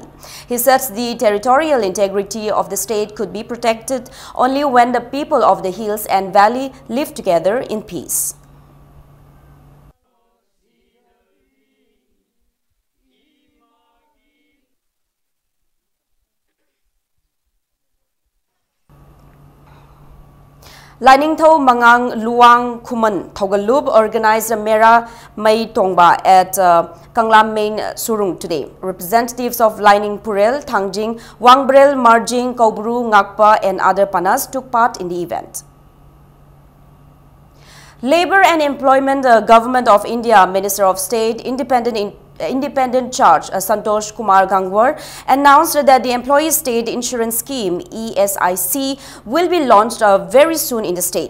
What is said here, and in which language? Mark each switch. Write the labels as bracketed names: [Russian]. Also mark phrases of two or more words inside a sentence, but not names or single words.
[English] He said the territorial integrity of the state could be protected only when the people of the hills and valley live together in peace. Lining Tho Mangang Luang Kuman Thogalub organized a Mera Mai Tongba at Kanglam Main Surung today. Representatives of Lining Purel, Thangjing, Wangbrel, Marjing, Kaubru, Ngakpa and other panas took part in the event. Labour and Employment Government of India Minister of State Independent Charge Santosh Kumar Gangwar announced that the Employee State Insurance Scheme ESIC will be launched very soon in the state.